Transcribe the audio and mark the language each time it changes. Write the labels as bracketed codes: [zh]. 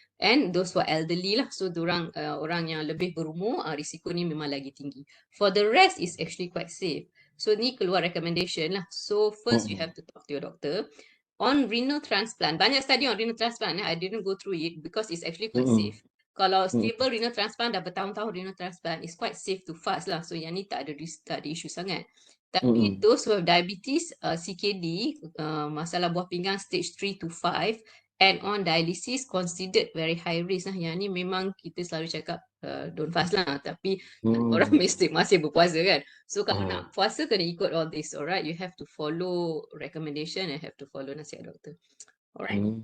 [en] And those who are elderly [ms] lah, so orang yang lebih berumur, risiko ni memang lagi tinggi. [en] For the rest is actually quite safe. So [ms] ni keluar [en] recommendation lah. So first you have to talk to your doctor. On renal transplant, banyak study on renal transplant. I didn't go through it because it's actually quite safe. [ms] Kalau stable renal transplant dah bertahun-tahun renal transplant, [en] it's quite safe to fast [ms] lah. So yang ni tak ada issue sangat. [en] Tapi those who have diabetes, CKD, [ms] masalah buah pinggang [en] stage 3 to 5 and on dialysis considered very high risk lah. [ms] Yang ni memang kita selalu cakap [en] don't fast [ms] lah. Tapi orang masih berpuasa kan. [en] So [ms] kalau nak puasa kena ikut [en] all this, alright? You have to follow recommendation and have to follow [ms] nasihat doktor. [en] Alright?